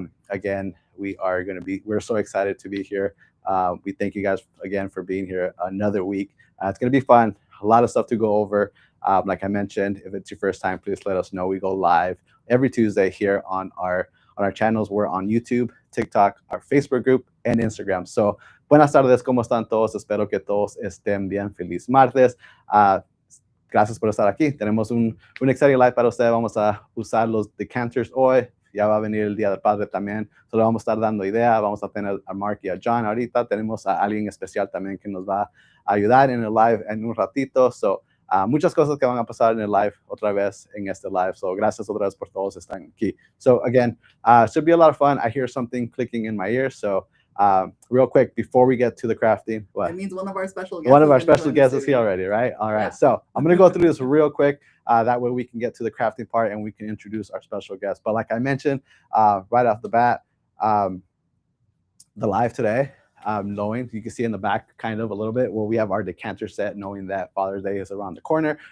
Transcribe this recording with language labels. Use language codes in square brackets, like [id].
[en] Again, we're so excited to be here. We thank you guys again for being here another week. It's going to be fun. A lot of stuff to go over. Like I mentioned, if it's your first time, please let us know. We go live every Tuesday here on our channels. We're on YouTube, TikTok, our Facebook group, and Instagram. [es] So, buenas tardes, ¿cómo están todos? Espero que todos estén bien. Feliz martes. Gracias por estar aquí. Tenemos un [en] exciting [es] live para usted. Vamos a usar los decanters hoy. Ya va a venir el Día del Padre también. Solo vamos a estar dando idea. Vamos a tener a Mark y a John ahorita. Tenemos a alguien especial también que nos va a ayudar en el live en un ratito. So, muchas cosas que van a pasar en el live otra vez en este live. So, gracias otra vez por todos están aquí. [en] So, again, should be a lot of fun. I hear something clicking in my ear. So, real quick, before we get to the crafting, what? That means one of our special guests. One of our special guests is here already, right? All right. Yeah. So I'm going to go through this real quick. That way we can get to the crafting part and we can introduce our special guest. But like I mentioned, right off the bat, the live today, knowing you can see in the back kind of a little bit where we have our decanter set, knowing that Father's Day is around the corner.